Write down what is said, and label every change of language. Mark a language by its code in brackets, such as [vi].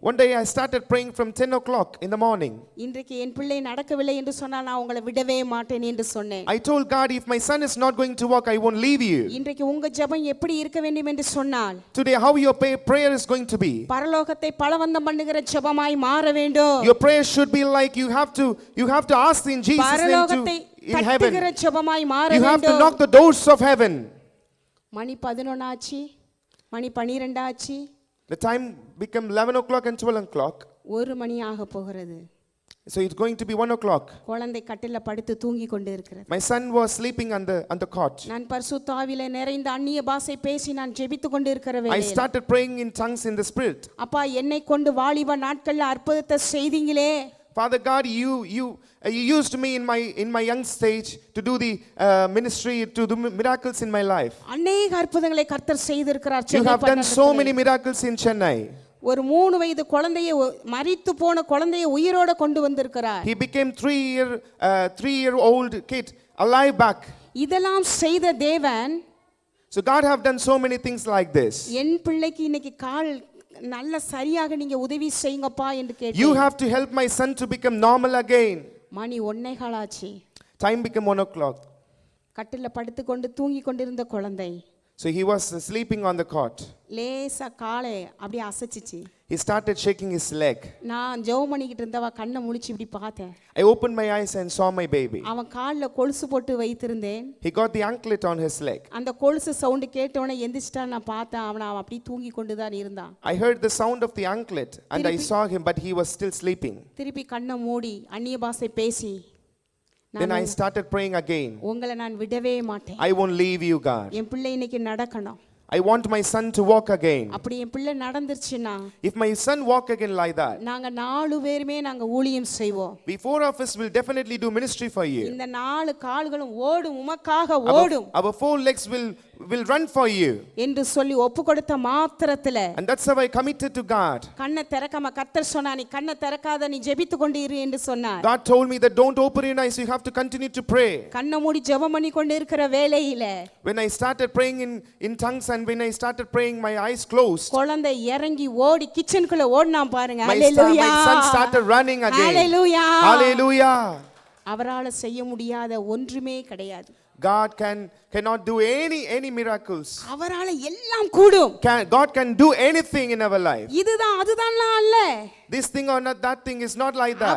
[en] One day I started praying from 10 o'clock in the morning. [ta] இன்றைக்கு என் பிள்ளை நடக்கவில்லை என்று சொன்னால் நான் உங்களை விடவே மாட்டேன் என்று சொன்னேன். [en] I told God, if my son is not going to walk, I won't leave you. [ta] இன்றைக்கு உங்க ஜெபம் எப்படி இருக்க வேண்டும் என்று சொன்னால், [en] Today how your prayer is going to be. [ta] பரலோகத்தை பலவந்தம் பண்ணுகிற ஜெபமாய் மாற வேண்டும். [en] Your prayer should be like you have to ask in Jesus name to in heaven. [ta] தட்டுகிற ஜெபமாய் மாற [en] You have to [ta] வேண்டும். [en] knock the doors of heaven. [ta] மணி 11 ஆச்சு, மணி 12 ஆச்சு. [en] The time become 11 o'clock and 12 o'clock. [ta] 1 மணி ஆக போகிறது. [en] So it's going to be 1 o'clock. [ta] குழந்தை கட்டில்ல படுத்து தூங்கி கொண்டு இருக்கிறது. [en] My son was sleeping on the cot. [ta] நான் பரிசுத்த ஆவியிலே நிறைந்த அந்நிய பாஷை பேசி நான் ஜெபித்து கொண்டு இருக்கிற [en] I [ta] வேளையில், [en] started praying in tongues in the spirit. [ta] அப்பா என்னை கொண்டு வாலிப நாட்கள்ல அற்புதத்தை செய்தீங்களே. [en] Father God, you used me in my young stage to do the ministry, to do miracles in my life. [ta] அநேக அற்புதங்களை கர்த்தர் செய்திருக்கிறார். [en] You have done so many miracles in Chennai. [ta] ஒரு 3 வயது குழந்தையை மரித்து போன குழந்தையை உயிரோட கொண்டு வந்திருக்கிறார். [en] He became 3-year-old kid alive back. [ta] இதெல்லாம் செய்த தேவன், [en] So God have done so many things like this. [ta] என் பிள்ளைக்கு இன்னைக்கு கால் நல்ல சரியாக நீங்க உதவி செய்யுங்கப்பா என்று கேட்டேன். [en] You have to help my son to become normal again. [ta] மணி 1:15 ஆச்சு. [en] Time became 1 o'clock. [ta] கட்டில்ல படுத்துக்கொண்டு தூங்கி கொண்டிருந்த குழந்தை [en] So he was sleeping on the cot. [ta] லேசா காலை அப்படியே அசைச்சிச்சு. [en] He started shaking his leg. [ta] நான் ஜெபம் பண்ணிக்கிட்டு இருந்தவ கண்ணை முழிச்சு இப்படி பார்த்தேன். [en] I opened my eyes and saw my baby. [ta] அவன் கால்ல கொலுசு போட்டு வைத்திருந்தேன். [en] He got the anklet on his leg. [ta] அந்த கொலுசு சவுண்ட் கேட்டவனே எந்திரிச்சிட்டா நான் பார்த்தேன். அவன் அப்படியே தூங்கி கொண்டு தான் இருந்தான். [en] I heard the sound of the anklet and I saw him, but he was still sleeping. [ta] திருப்பி கண்ணை மூடி அந்நிய பாஷை பேசி [en] Then I started praying again. [ta] உங்களை நான் விடவே மாட்டேன். [en] I won't leave you, God. [ta] என் பிள்ளை இன்னைக்கு நடக்கணும். [en] I want my son to walk again. [ta] அப்படி என் பிள்ளை நடந்துருச்சுன்னா [en] If my son walk again like that, [ta] நாங்க 4 பேருமே நாங்க ஊழியம் செய்வோம். [en] we 4 of us will definitely do ministry for you. [ta] இந்த 4 கால்களும் ஓடும் உமக்காக ஓடும். [en] Our 4 legs will run for you. [ta] என்று சொல்லி ஒப்பு கொடுத்த மாத்திரத்துல [en] And that's how I committed to God. [ta] கண்ணை திறக்காம கர்த்தர் சொன்னா நீ கண்ணை திறக்காத நீ ஜெபித்து கொண்டு இரு என்று சொன்னார். [en] God told me that don't open your eyes, you have to continue to pray. [ta] கண்ணை மூடி ஜெபம் பண்ணி கொண்டு இருக்கிற வேளையில [en] When I started praying in tongues and when I started praying my eyes closed, [ta] குழந்தை இறங்கி ஓடி கிச்சனுக்குள்ள ஓடினான் பாருங்க. [en] my hallelujah. son started running again. Hallelujah. Hallelujah. [ta] அவரால செய்ய முடியாத ஒன்றுமே கிடையாது. [en] God cannot do any miracles. [ta] அவரால எல்லாம் கூடும். [en] God can do anything in our life. [ta] இதுதான் அதுதான்லாம் அல்ல. [en] This thing or not that thing is not like that.